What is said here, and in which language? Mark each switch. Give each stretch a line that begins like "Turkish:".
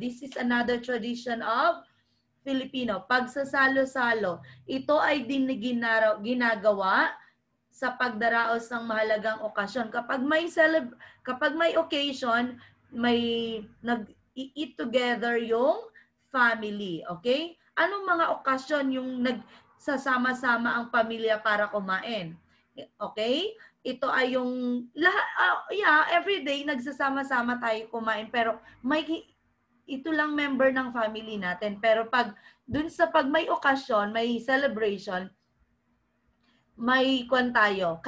English: This is another tradition of Filipino.
Filipino: Pagsasalo-salo. Ito ay ginagawa sa pagdaraos ng mahalagang okasyon. Kapag may occasion, may nag-eat together yung family. Okay? Anong mga okasyon yung nagsasama-sama ang pamilya para kumain? Okay? Ito ay yung every day nagsasama-sama tayo kumain, pero ito lang member ng family natin. Pero pag may okasyon, may celebration, may tayo.